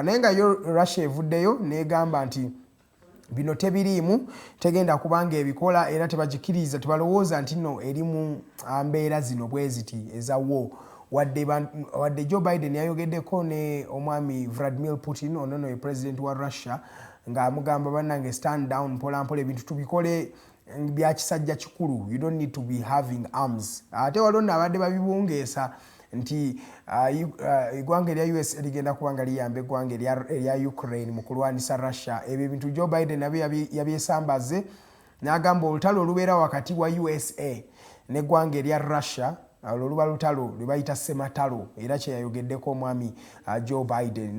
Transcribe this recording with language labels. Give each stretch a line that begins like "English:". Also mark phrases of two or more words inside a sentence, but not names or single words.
Ganda: Naye nga yo Russia evuddeyo n'egamba nti bino tebiriimu, tegenda kubanga ebikola era tebagikiriza, tebalowooza nti no eri mu mbeera zino bwe ziti ezawo. Wadde Joe Biden yayogeddeko ne omwami Vladimir Putin, ono ye president wa Russia, nga amugamba bannange
English: stand down
Ganda: mpola mpola, ebintu tubikole bya kisajja kikulu,
English: you don't need to be having arms.
Ganda: Ate walonna abadde babibungeesa nti eggwanga erya US ligenda kuba nga liyamba eggwanga erya Ukraine mu kulwanisa Russia. Ebyo ebintu Joe Biden yabyesambaze n'agamba olutalo olubeera wakati wa USA n'eggwanga erya Russia oluba lutalo lwe bayita sematalo, era kye yayogeddeko omwami Joe Biden.